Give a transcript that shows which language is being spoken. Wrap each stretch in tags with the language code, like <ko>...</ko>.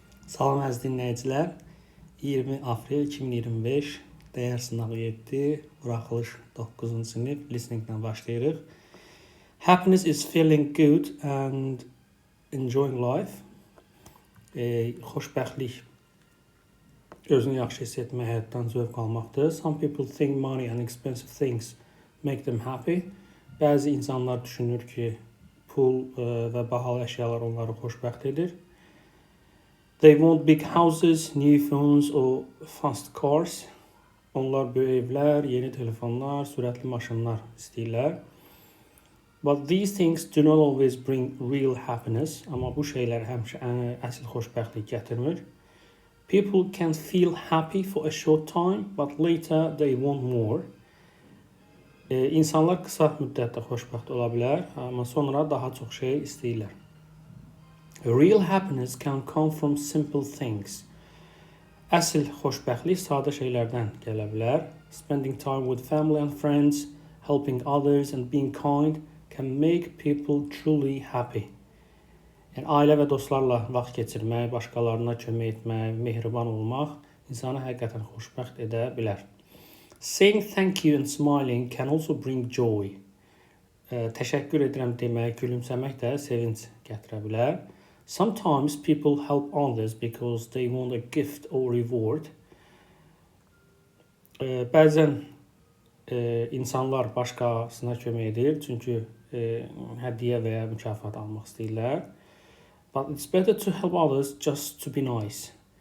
<az>Salam əziz dinləyicilər. 20 aprel 2025 dəyər sınağı 7, buraxılış 9-cu sinif listeninglə başlayırıq.</az> <en>Happiness is feeling good and enjoying life.</en> <az>Xoşbəxtlik özünü yaxşı hiss etmək, həyatdan zövq almaqdır.</az> <en>Some people think money and expensive things make them happy.</en> <az>Bəzi insanlar düşünür ki, pul və bahalı əşyalar onları xoşbəxt edir.</az> <en>They want big houses, new phones or fast cars.</en> <az>Onlar böyük evlər, yeni telefonlar, sürətli maşınlar istəyirlər.</az> <en>But these things do not always bring real happiness.</en> <az>Amma bu şeylər həmişə əsl xoşbəxtlik gətirmir.</az> <en>People can feel happy for a short time, but later they want more.</en> <az>İnsanlar qısa müddətdə xoşbəxt ola bilər, amma sonra daha çox şey istəyirlər.</az> <en>Real happiness can come from simple things.</en> <az>Əsl xoşbəxtlik sadə şeylərdən gələ bilər.</az> <en>Spending time with family and friends, helping others and being kind can make people truly happy.</en> <az>Yəni ailə və dostlarla vaxt keçirmək, başqalarına kömək etmək, mehriban olmaq insanı həqiqətən xoşbəxt edə bilər.</az> <en>Saying thank you and smiling can also bring joy.</en> <az>Təşəkkür edirəm demək, gülümsəmək də sevinç gətirə bilər.</az> <en>Sometimes people help others because they want a gift or reward.</en> <az>Bəzən insanlar başqasına kömək edir, çünki hədiyyə və ya mükafat almaq istəyirlər.</az> <en>But it's better to help others just to be nice.</en>